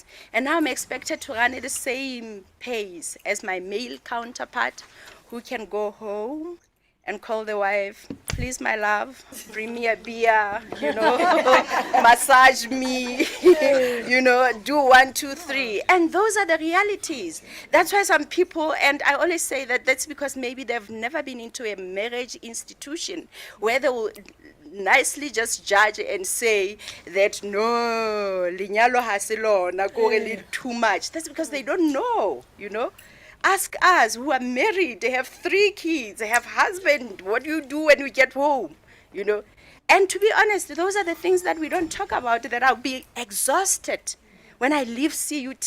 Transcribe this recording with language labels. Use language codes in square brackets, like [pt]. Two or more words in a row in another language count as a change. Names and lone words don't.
[en] And now I'm expected to run at the same pace as my male counterpart, who can go home and call the wife, please, my love, bring me a beer, you know, massage me, you know, do 1, 2, 3. And those are the realities. That's why some people, and I always say that that's because maybe they've never been into a marriage institution where they will nicely just judge and say that no, [st] linyalo ha se lona, [en] go a little too much. That's because they don't know, you know. Ask us who are married, they have 3 kids, they have husband, what do you do when you get home, you know. And to be honest, those are the things that we don't talk about, that I'll be exhausted when I leave CUT.